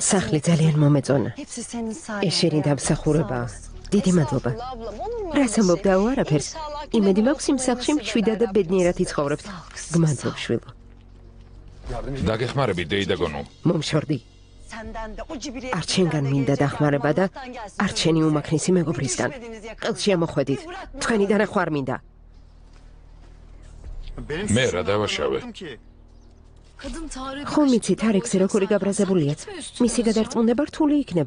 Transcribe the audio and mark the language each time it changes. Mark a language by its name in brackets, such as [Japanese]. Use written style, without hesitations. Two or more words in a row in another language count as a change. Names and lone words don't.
[Georgian] სახლი ძალიან მომეწონა. [Turkish] Hepsi senin [Georgian] ეს [Turkish] sayende. [Georgian] შენი დამსახურებაა. დიდი მადლობა. რას ამბობდა უარაფერს? იმედი მაქვს იმ სახლში მშვიდად და ბედნიერად იცხოვრებთ. გმადლობ შვილო. დაგეხმარები დეიდაგონო. მომშორდი. [Turkish] Senden de o cibire... [Georgian] არ შენგან მინდა დახმარება და არ შენი უმაქნისი მეგობრისგან. ყელში ამოხვედით. თქვენი დანახვა არ მინდა. მე რა დავაშავე? ხომ მიცი თარიქსი როგორი გაბრაზებულია? მისი გადარწმუნება რთული იქნება.